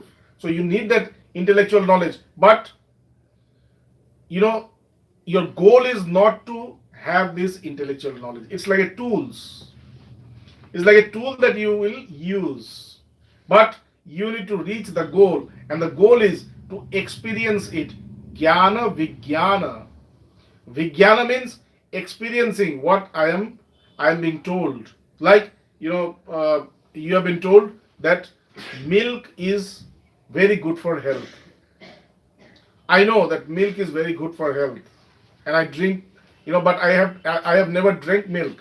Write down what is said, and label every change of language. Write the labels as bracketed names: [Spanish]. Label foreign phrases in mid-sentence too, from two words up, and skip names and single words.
[English] So you need that intellectual knowledge. But your goal is not to have this intellectual knowledge. It's like a tools. It's like a tool that you will use. But you need to reach the goal, and the goal is to experience it. [Sanskrit] ज्ञान विज्ञान. [English] Vijnana means experiencing what I am being told. Like you have been told that milk is very good for health. I know that milk is very good for health, and I drink, but I have never drank milk.